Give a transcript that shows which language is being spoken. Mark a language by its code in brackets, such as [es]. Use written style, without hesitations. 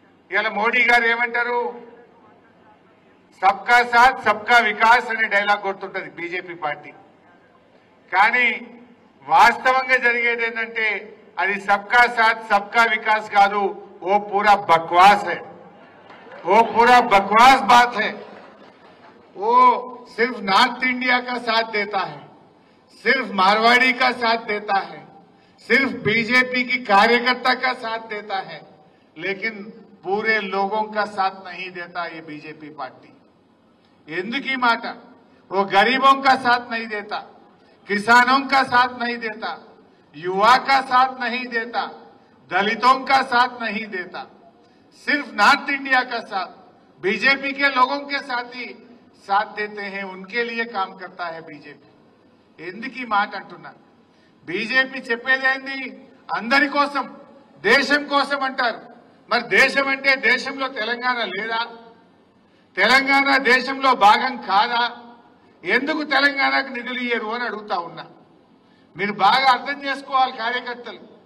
[te] ఇవాళ మోడీ గారు ఏమంటారు, [hi] సబ్కా సాత్ సబ్కా వికాస్ [te] అనే డైలాగ్ కొడుతుంటది బీజేపీ పార్టీ. కానీ వాస్తవంగా జరిగేది ఏంటంటే అది [hi] సబ్కా సాత్ సబ్కా వికాస్ [te] కాదు, [hi] वो पूरा बकवास है, वो पूरा बकवास बात है. वो सिर्फ नॉर्थ इंडिया का साथ देता है, सिर्फ मारवाड़ी का साथ देता है, सिर्फ बीजेपी की कार्यकर्ता का साथ देता है, लेकिन पूरे लोगों का साथ नहीं देता ये बीजेपी पार्टी. [te] ఎందుకు ఈ మాట? [hi] वो गरीबों का साथ नहीं देता, किसानों का साथ नहीं देता, युवा का साथ नहीं देता, दलितों का साथ नहीं देता, सिर्फ नॉर्थ इंडिया का साथ बीजेपी के लोगों के साथ ही साथ देते हैं, उनके लिए काम करता है बीजेपी. [te] ఎందుకు ఈ మాట అంటున్నా? బీజేపీ చెప్పేదేంది, అందరి కోసం దేశం కోసం అంటారు. మరి దేశం అంటే దేశంలో తెలంగాణ లేదా? తెలంగాణ దేశంలో భాగం కాదా? ఎందుకు తెలంగాణకు నిధులు ఇయ్యరు అని అడుగుతా ఉన్నా. మీరు బాగా అర్థం చేసుకోవాలి కార్యకర్తలు.